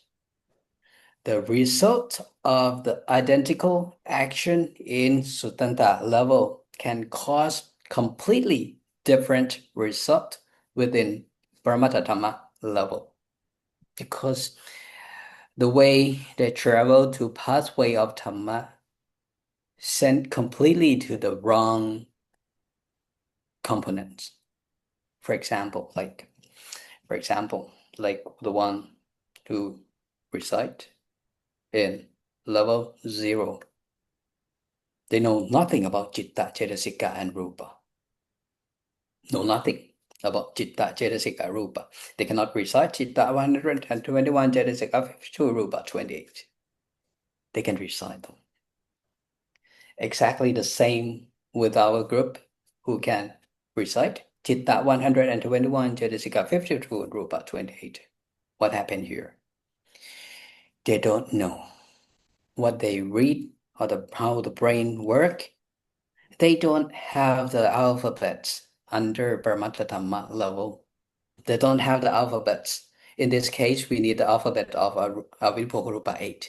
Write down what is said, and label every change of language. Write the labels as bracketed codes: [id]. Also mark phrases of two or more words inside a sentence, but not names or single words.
[en] The result of the identical action in Suttanta level can cause completely different result within [pi] Paramatta Dhamma [en] level, because the way they travel to pathway of Dhamma sent completely to the wrong components. For example, like the one who recite in level 0, they know nothing about [pi] citta, cetasika, [en] and rupa. Know nothing about [pi] citta, cetasika, rupa. [en] They cannot recite citta 121, cetasika 52, rupa 28. They can recite them. Exactly the same with our group, who can recite citta 121, cetasika 52, and rupa 28. What happened here? They don't know what they read or how the brain work. They don't have the alphabets under [pi] Paramatta Dhamma [en] level. They don't have the alphabets. In this case, we need the alphabet of Avipurupa 8.